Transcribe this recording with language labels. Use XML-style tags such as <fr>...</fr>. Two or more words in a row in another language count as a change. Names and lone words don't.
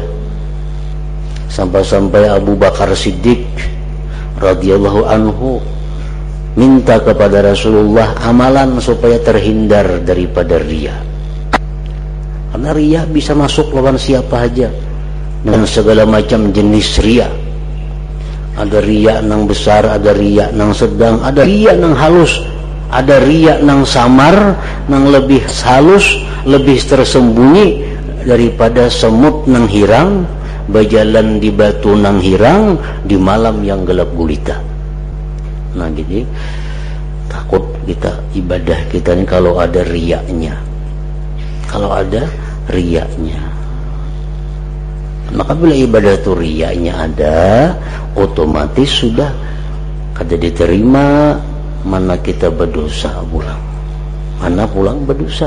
<id>Sampai-sampai Abu Bakar Siddiq</id> <ar>رضي الله عنه</ar> <id>minta kepada Rasulullah amalan supaya terhindar daripada riya. Karena riya bisa masuk lawan siapa saja, dengan segala macam jenis riya.</id> <bjn>Ada riya nang besar, ada riya nang sedang, ada riya nang halus, ada riya nang samar, nang lebih halus, lebih tersembunyi daripada semut nang hirang, berjalan di batu nang hirang, di malam yang gelap gulita. Nah jadi takut kita ibadah kita ini kalau ada riyanya, kalau ada riyanya. Maka bila ibadah itu riyanya ada, otomatis sudah kada diterima, mana kita berdosa pulang, mana pulang berdosa.</bjn>